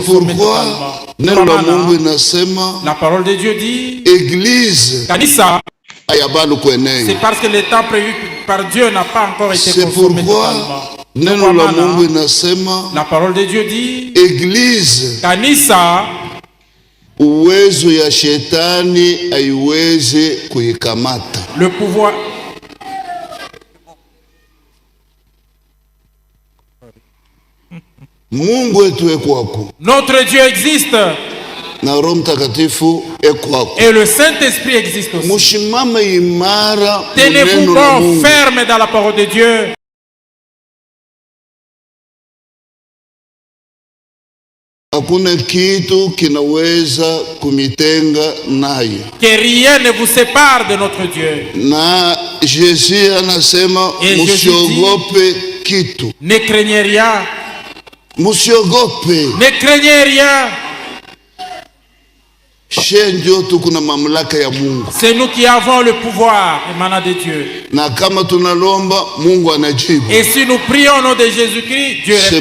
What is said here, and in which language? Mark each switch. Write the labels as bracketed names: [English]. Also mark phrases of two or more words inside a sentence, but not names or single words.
[French] totalement. La parole de Dieu dit, Église, c'est parce que le temps prévu par Dieu n'a pas encore été consommé totalement. La parole de Dieu dit, Église, [Swahili] kanisa, uwezo ya shetani haiwezi kuikamata. [French] Le pouvoir [Swahili] Mungu wetu ekwako. [French] Notre Dieu existe. [Swahili] Na Roho Mtakatifu ekwako. [French] Et le Saint-Esprit existe aussi. [Swahili] Mushimama imara. [French] Tenez-vous bon, ferme dans la parole de Dieu. [Swahili] Hakuna kitu kinaweza kumitenga naye. [French] Que rien ne vous sépare de notre Dieu. [Swahili] Na Jésus anasema musiogope kitu. [French] Ne craignez rien. [Swahili] Musiogope. [French] Ne craignez rien. C'est nous qui avons le pouvoir émanant de Dieu. Et si nous prions au nom de Jésus-Christ, Dieu répond.